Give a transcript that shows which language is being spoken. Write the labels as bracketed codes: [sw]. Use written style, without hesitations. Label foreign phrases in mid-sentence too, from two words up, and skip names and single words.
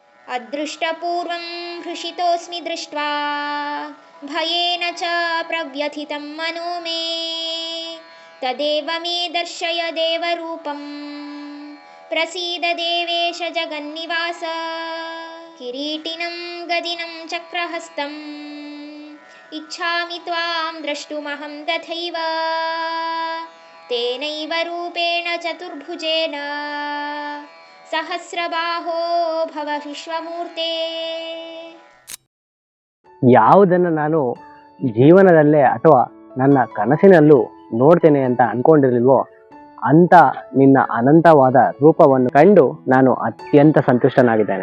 [sa] ಅದೃಷ್ಟಪೂರ್ವಂ ಹೃಷಿತೋಸ್ಮಿ ದೃಷ್ಟ್ವಾ ಭಯೇನ ಚ ಪ್ರವ್ಯಥಿತಂ ಮನೋ ಮೇ ತದೇವ ಮೇ ದರ್ಶಯ ದೇವರೂಪಂ ಪ್ರಸೀದ ದೇವೇಶ ಜಗನ್ನಿವಾಸ ಕಿರೀಟಿನಂ ಗದಿನಂ ಚಕ್ರಹಸ್ತಂ ಇಚ್ಛಾಮಿ ತ್ವಾಂ ದ್ರಷ್ಟುಮಹಂ ತಥೈವ ತೇನೈವ ರೂಪೇಣ ಚತುರ್ಭುಜೇನ ಸಹಸ್ರಬಾಹೋ ಭವ ವಿಶ್ವಮೂರ್ತೆ. [kn] ಯಾವುದನ್ನು ನಾನು ಜೀವನದಲ್ಲೇ ಅಥವಾ ನನ್ನ ಕನಸಿನಲ್ಲೂ ನೋಡ್ತೇನೆ ಅಂತ ಅನ್ಕೊಂಡಿರ್ಲಿಲ್ವೋ ಅಂತ ನಿನ್ನ ಅನಂತವಾದ ರೂಪವನ್ನು ಕಂಡು ನಾನು ಅತ್ಯಂತ ಸಂತುಷ್ಟನಾಗಿದ್ದೇನೆ.